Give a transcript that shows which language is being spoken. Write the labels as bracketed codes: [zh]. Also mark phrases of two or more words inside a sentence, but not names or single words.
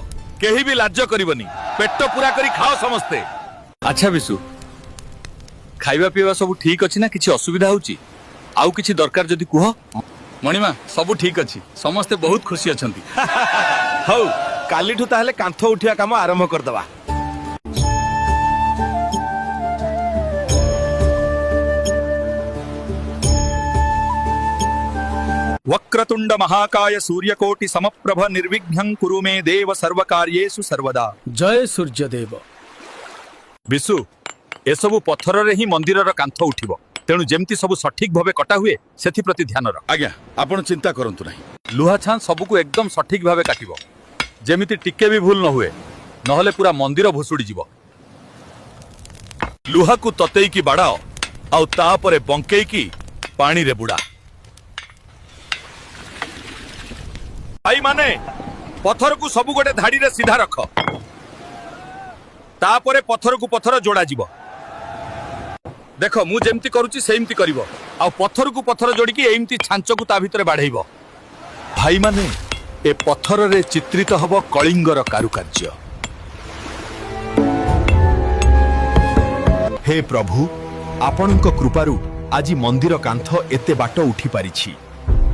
[or] କେହି ଭି ଲାଜ କରିବନି, ପେଟ ପୂରା କରି ଖାଅ ସମସ୍ତେ। ଅଚ୍ଛା ବିଶୁ, ଖାଇବା ପିଇବା ସବୁ ଠିକ୍ ଅଛି ନା? କିଛି ଅସୁବିଧା ହେଉଛି? ଆଉ କିଛି ଦରକାର ଯଦି କୁହ। ମଣିମା ସବୁ ଠିକ୍ ଅଛି, ସମସ୍ତେ ବହୁତ ଖୁସି ଅଛନ୍ତି। ହଁ କାଲିଠୁ ତାହେଲେ କାନ୍ଥ ଉଠିଆ କାମ ଆରମ୍ଭ କରିଦେବା। [sa] वक्रतुंड महाकाय सूर्यकोटि समप्रभ निर्विघ्नं कुरु मे देव सर्वकार्येषु सर्वदा। [or] ଜୟ ସୂର୍ଯ୍ୟଦେବ। ବିଶୁ, ଏସବୁ ପଥର ରେ ହିଁ ମନ୍ଦିର ର କାନ୍ଥ ଉଠିବ, ତେଣୁ ଯେମିତି ସବୁ ସଠିକ ଭାବେ କଟା ହୁଏ ସେଥି ପ୍ରତି ଧ୍ୟାନ ରଖ। ଆଜ୍ଞା, ଆପଣ ଚିନ୍ତା କରନ୍ତୁ ନାହିଁ। ଲୁହା ଛାଣ ସବୁକୁ ଏକଦମ ସଠିକ ଭାବେ କାଟିବ, ଯେମିତି ଟିକେ ଭି ଭୁଲ ନ ହୁଏ, ନହେଲେ ପୂରା ମନ୍ଦିର ଭୁସୁଡ଼ି ଯିବ। ଲୁହା କୁ ତତେଇ କି ବାଡ଼ାଅ, ଆଉ ତାପରେ ବଙ୍କେଇ କି ପାଣି ରେ ବୁଡ଼ା। ଭାଇ ମାନେ ପଥର କୁ ସବୁ ଗୋଟେ ଧାଡ଼ି ରେ ସିଧା ରଖ, ତାପରେ ପଥର କୁ ପଥର ଯୋଡ଼ା ଯିବ। ଦେଖ ମୁଁ ଯେମିତି କରୁଛି ସେମିତି କରିବ, ଆ ପଥର କୁ ପଥର ଯୋଡ଼ି କି ଏମିତି ଛାଞ୍ଚ କୁ ତା ଭିତରେ ବଢ଼େଇବ। ଭାଇ ମାନେ ଏ ପଥର ରେ ଚିତ୍ରିତ ହେବ କଳିଙ୍ଗର କାରୁକାର୍ଯ୍ୟ। ହେ ପ୍ରଭୁ, ଆପଣଙ୍କ କୃପାରୁ ଆଜି ମନ୍ଦିର କାନ୍ଥ ଏତେ ବାଟ ଉଠି ପାରିଛି।